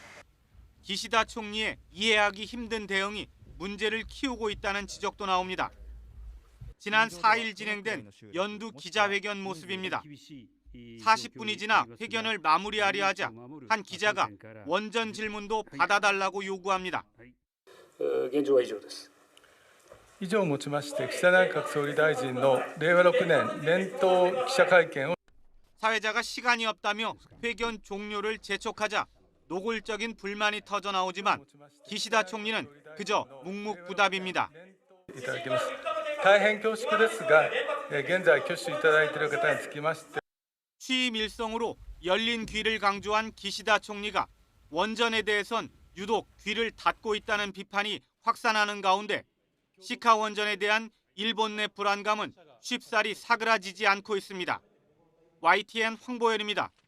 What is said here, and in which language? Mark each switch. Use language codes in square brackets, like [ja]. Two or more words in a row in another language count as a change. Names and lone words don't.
[ko] 기시다 총리의 이해하기 힘든 대응이 문제를 키우고 있다는 지적도 나옵니다. 지난 4일 진행된 연두 기자회견 모습입니다. 40분이 지나 회견을 마무리하려 하자 한 기자가 원전 질문도 받아달라고 요구합니다. [ja] 現状は以上です。以上をもちまして岸田内閣総理大臣の令和6年年頭記者会見を [ko] 사회자가 시간이 없다며 회견 종료를 재촉하자 노골적인 불만이 터져 나오지만 기시다 총리는 그저 묵묵부답입니다. [ja] いただきます。大変恐縮ですが、現在挙手いただいている方につきまして [ko] 취임 일성으로 열린 귀를 강조한 기시다 총리가 원전에 대해선 유독 귀를 닫고 있다는 비판이 확산하는 가운데 시카 원전에 대한 일본 내 불안감은 쉽사리 사그라지지 않고 있습니다. YTN 황보열입니다.